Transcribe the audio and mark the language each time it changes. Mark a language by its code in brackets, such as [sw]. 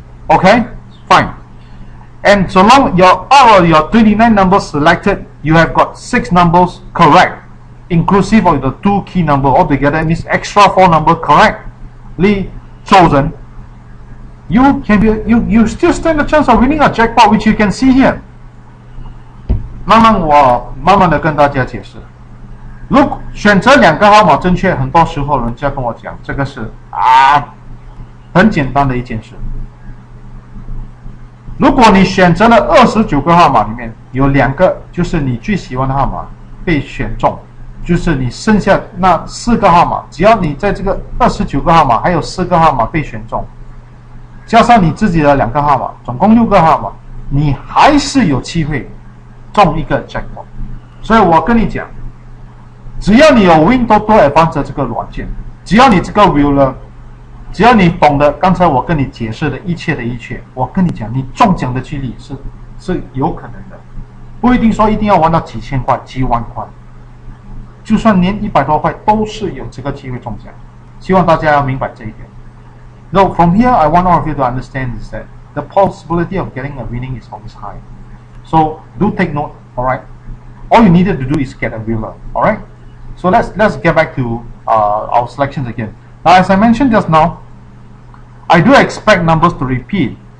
[en] Okay, fine. And so long out of your 29 numbers selected, you have got 6 numbers correct, inclusive of the 2 key number altogether, means extra 4 number correctly chosen. You can be you still stand a chance of winning a jackpot, which you can see here. [zh] 我慢慢的跟大家解释。如果选择2个号码正确，很多时候人家跟我讲，这个是很简单的一件事。如果你选择了29个号码里面有2个就是你最喜欢的号码被选中，就是你剩下那4个号码，只要你在这个29个号码还有4个号码被选中，加上你自己的2个号码，总共6个号码，你还是有机会中一个 jackpot。所以我跟你讲，只要你有 WinTOTO Advanced 这个软件，只要你这个 Wheeler， 只要你懂得刚才我跟你解释的一切，我跟你讲，你中奖的几率是有可能的，不一定说一定要玩到几千块、几万块，就算连100多块都是有这个机会中奖。希望大家要明白这一点。 [en] No, from here, I want all of you to understand is that the possibility of getting a winning is always high. So do take note. All right. All you needed to do is get a Wheeler. All right. So let's get back to our selections again. Now, as I mentioned just now, I do expect numbers to repeat.